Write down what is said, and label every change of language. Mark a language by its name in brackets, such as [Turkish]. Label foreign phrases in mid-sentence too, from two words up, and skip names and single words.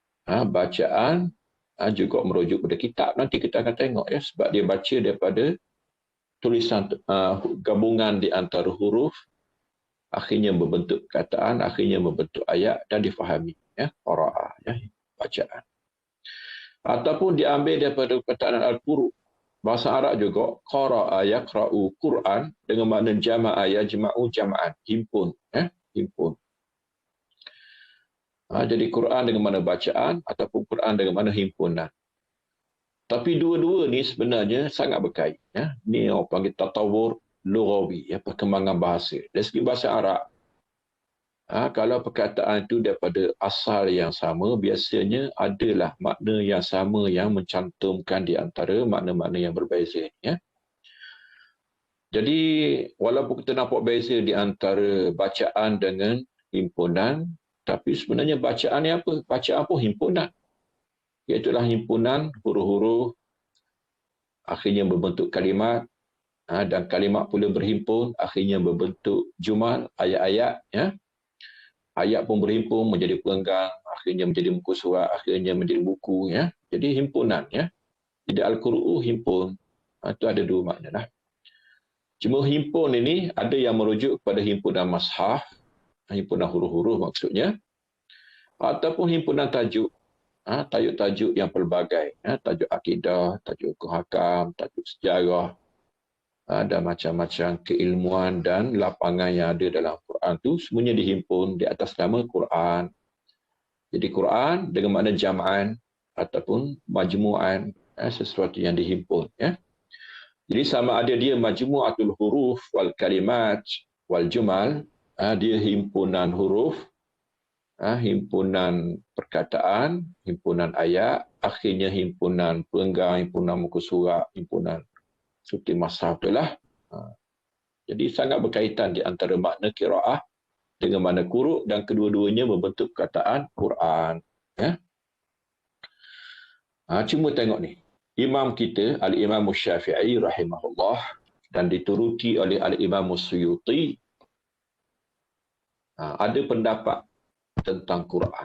[Malay] Bacaan juga merujuk pada kitab. Nanti kita akan tengok ya, sebab dia baca daripada tulisan gabungan di antara huruf, akhirnya membentuk perkataan, akhirnya membentuk ayat dan difahami ya, qiraah ya, bacaan. Ataupun diambil daripada perkataan al-quru'. [Arabic] Bahasa Arab juga قرأ يقرأ Quran dengan makna جمع يجمع جمعا, [Malay] himpun ya, himpun. Jadi Quran dengan makna bacaan ataupun Quran dengan makna himpunan. Tapi dua-dua ni sebenarnya sangat berkait ya. Ni orang panggil [Arabic] تطور لغوي [Malay] ya, perkembangan bahasa. Dari segi bahasa Arab, kalau perkataan itu daripada asal yang sama, biasanya adalah makna yang sama yang mencantumkan di antara makna-makna yang berbeza. Ya. Jadi, walaupun kita nampak beza di antara bacaan dengan himpunan, tapi sebenarnya bacaan ni apa? Bacaan pun himpunan. Iaitulah himpunan huruf-huruf, akhirnya berbentuk kalimat, dan kalimat pula berhimpun, akhirnya berbentuk jumal, ayat-ayat, ya. Ayat pun berhimpun menjadi pelenggang, akhirnya menjadi muka surat, akhirnya menjadi buku. Ya. Jadi himpunan. Ya. Jadi Al-Quran himpun. Itu ada dua makna. Lah. Cuma himpun ini ada yang merujuk kepada himpunan mashaf, himpunan huruf-huruf maksudnya, ataupun himpunan tajuk. Tajuk-tajuk yang pelbagai. Tajuk akidah, tajuk hukum hakam, tajuk sejarah, ada macam-macam keilmuan dan lapangan yang ada dalam Quran tu semuanya dihimpun di atas nama Quran. Jadi Quran dengan makna jam'an ataupun majmu'an, sesuatu yang dihimpun ya. Jadi sama ada dia [Arabic] مجموعة الحروف والكلمات والجمل, [Malay] dia himpunan huruf, himpunan perkataan, himpunan ayat, akhirnya himpunan pelenggang, himpunan muka surat, himpunan suti mashaf itulah. Jadi sangat berkaitan di antara makna qiraah dengan makna quru' dan kedua-duanya membentuk perkataan Quran. Ya. Cuma tengok ni. Imam kita, Al-Imam Syafi'i rahimahullah dan dituruti oleh Al-Imam Suyuti, ada pendapat tentang Quran.